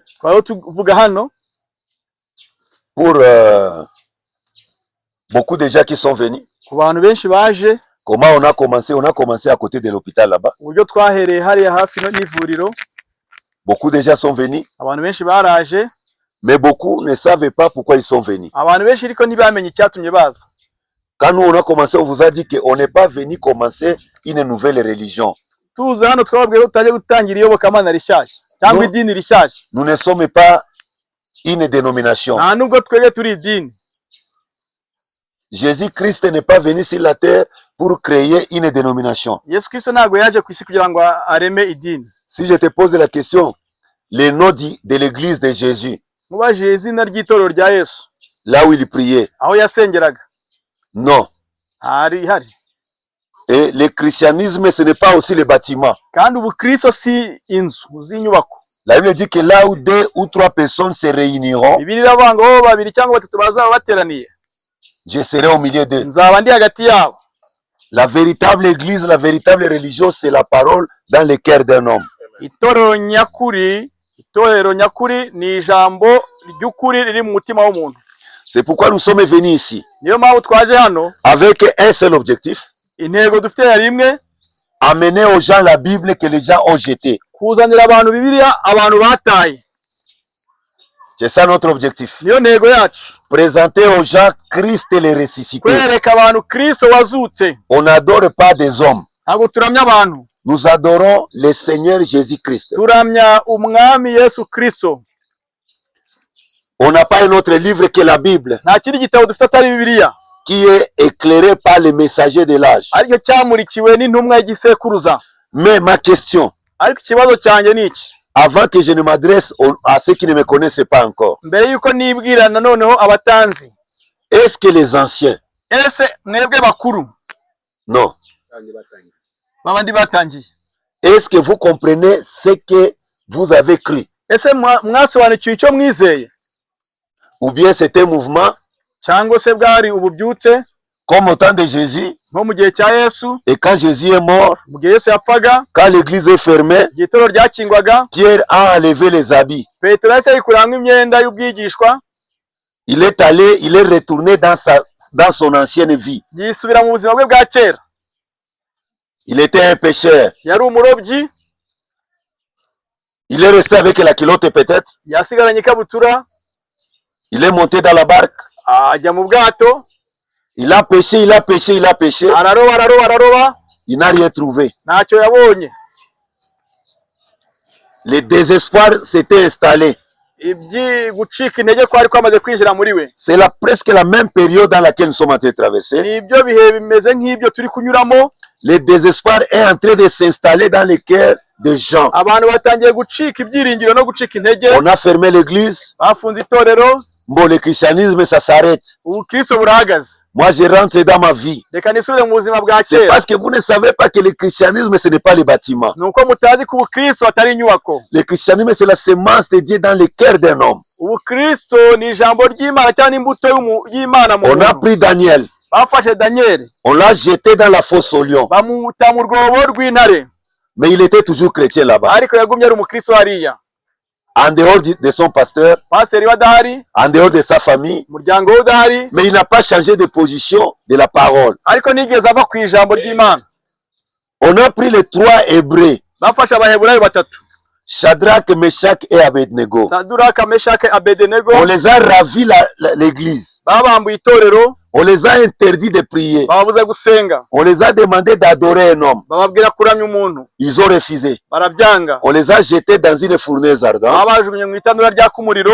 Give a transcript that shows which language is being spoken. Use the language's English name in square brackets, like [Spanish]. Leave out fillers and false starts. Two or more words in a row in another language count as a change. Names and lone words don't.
[Kinyarwanda] twari tuvuga hano [French] pour beaucoup de gens qui sont venus. [Kinyarwanda] ku bantu benshi baje, [French] Comment on a commencé? On a commencé à côté de l'hôpital là-bas. [Kinyarwanda] uburyo twahereye hariya hafi n'ivuriro. [French] Beaucoup de gens sont venus, [Kinyarwanda] Abantu benshi baraje, [French] mais beaucoup ne savaient pas pourquoi ils sont venus. [Kinyarwanda] abantu benshi ariko ntibamenye icyatumye baza. [French] Quand nous on a commencé, on vous a dit qu'on n'est pas venu commencer une nouvelle religion. [Kinyarwanda] Tuza hano twababwiye ko tutaje gutangira iyobokamana rishyashya cyangwa idini rishyashya. [French] Nous ne sommes pas une dénomination. [Kinyarwanda] Nta nubwo twebwe turi idini. [French] Jésus-Christ n'est pas venu sur la terre pour créer une dénomination. [Kinyarwanda] Yesu Kristo ntabwo yaje ku isi kugira ngo areme idini. [French] Si je te pose la question, le nom de l'église de Jésus, [Kinyarwanda] Mubajije izina ry'itorero rya Yesu, [French] là où il priait, [Kinyarwanda] aho yasengeraga, [French] non. [Kinyarwanda] hari. [French] Et le christianisme, ce n'est pas aussi les bâtiments. [Kinyarwanda] Kandi ubukristo si inzu z'inyubako. [French] La Bible dit que là où 2 ou 3 personnes se réuniront, [Kinyarwanda] Bibiliya iravuga ngo aho babiri cyangwa batatu bazaba bateraniye, [French] je serai au milieu d'eux. [Kinyarwanda] nzaba ndi hagati yabo. [French] La véritable église, la véritable religion, c'est la parole dans le cœur d'un homme. [Kinyarwanda] Itorero nyakuri ni ijambo ry'ukuri riri mu mutima w'umuntu. [French] C'est pourquoi nous sommes venus ici, [Kinyarwanda] Niyo mpamvu twaje hano, [French] avec un seul objectif, [Kinyarwanda] intego dufite yari imwe, [French] amener aux gens la Bible que les gens ont jetée. [Kinyarwanda] kuzanira abantu Bibiliya abantu bataye. [French] C'est ça notre objectif. [Kinyarwanda] Niyo ntego yacu, [French] Présenter aux gens Christ et les ressuscités. [Kinyarwanda] kwereka abantu Kristo wazutse. [French] On n'adore pas des hommes. [Kinyarwanda] Ntabwo turamya abantu, [French] Nous adorons le Seigneur Jésus-Christ. [Kinyarwanda] turamya umwami Yesu Kristo. [French] On n'a pas un autre livre que la Bible [Kinyarwanda] Nta kindi gitabo dufite atari Bibiliya, [French] qui est éclairé par les messagers de l'âge. [Kinyarwanda] aricyo cyamurikiwe n'intumwa y'igisekuruza. [French] Mais ma question, [Kinyarwanda] Ariko ikibazo cyanjye ni iki, [French] avant que je ne m'adresse à ceux qui ne me connaissent pas encore, [Kinyarwanda] mbere yuko nibwira noneho abatanzi, [French] est-ce que les anciens, [Kinyarwanda] ese mwebwe bakuru [French] non, [Kinyarwanda] babandi batangiye, [French] est-ce que vous comprenez ce que vous avez cru? [Kinyarwanda] ese mwasobanukiwe icyo mwizeye, [French] Ou bien c'est un mouvement [Kinyarwanda] cyangwa se bwari ububyutse [French] comme au temps de Jésus, [Kinyarwanda] nko mu gihe cya Yesu, [French] et quand Jésus est mort, [Kinyarwanda] mu gihe Yesu yapfaga, [French] quand l'église est fermée, [Kinyarwanda] igihe itorero ryakingwaga, [French] Pierre a enlevé les habits. [Kinyarwanda] Petero yahise yikuramo imyenda y'ubwigishwa, [French] Il est allé, il est retourné dans son ancienne vie. [Kinyarwanda] yisubira mu buzima bwe bwa kera. [French] Il était un pécheur. [Kinyarwanda] Yari umurobyi, [French] Il est resté avec la culotte peut-être. [Kinyarwanda] yasigaranye ikabutura, [French] Il est monté dans la barque. [Kinyarwanda] ajya mu bwato, [French] Il a pêché, il a pêché, il a pêché. [Kinyarwanda] araroba, [French] Il n'a rien trouvé. [Kinyarwanda] ntacyo yabonye. [French] Le désespoir s'était installé. [Kinyarwanda] Gucika intege kwari kwamaze kwinjira muri we. [French] C'est presque la même période dans laquelle nous sommes en train de traverser. [Kinyarwanda] Ni ibyo bihe bimeze nk'ibyo turi kunyuramo. [French] Le désespoir est en train de s'installer dans les cœurs des gens. [Kinyarwanda] Abantu batangiye gucika ibyiringiro no gucika intege. [French] On a fermé l'église. [Kinyarwanda] Bafunze itorero. [French] Bon, le christianisme, ça s'arrête. [Kinyarwanda] Ubukristo burahagaze. [French] Moi, je rentre dans ma vie. [Kinyarwanda] Reka nisubire mu buzima bwa [French] C'est [Kinyarwanda] kera. [French] parce que vous ne savez pas que le christianisme, ce n'est pas les bâtiments. [Kinyarwanda] Nuko mutazi ko ubukristo atari inyubako. [French] Le christianisme, c'est la semence de Dieu dans le cœur d'un homme. [Kinyarwanda] Ubukristo ni ijambo ry'Imana cyangwa imbuto y'Imana mu [French] On a [Kinyarwanda] muntu. [French] pris Daniel. [Kinyarwanda] Bafashe Daniel, [French] On l'a jeté dans la fosse au lion. [Kinyarwanda] bamuta mu rwobo rw'intare. [French] Mais il était toujours chrétien là-bas. [Kinyarwanda] Ariko yagumye ari umukristo hariya. [French] En dehors de son pasteur, [Kinyarwanda] Paseri we adahari, [French] en dehors de sa famille. [Kinyarwanda] umuryango we udahari, [French] Mais il n'a pas changé de position de la parole. [Kinyarwanda] ariko nigeze ava ku ijambo ry'Imana. [French] On a pris les 3 Hébreux. [Kinyarwanda] Bafashe abaheburayo batatu, [French] Shadrach, Meshach et Abednego. [Kinyarwanda] Saduraka, Meshake, Abedenego. [French] On les a ravis l'église. [Kinyarwanda] Babambuye itorero, [French] On les a interdits de prier. [Kinyarwanda] bababuza gusenga, [French] On les a demandé d'adorer un homme. [Kinyarwanda] bababwira kuramya umuntu, [French] Ils ont refusé. [Kinyarwanda] barabyanga. [French] On les a jetés dans une fournaise ardente. [Kinyarwanda] Babajugunye mu itanura ryaka umuriro,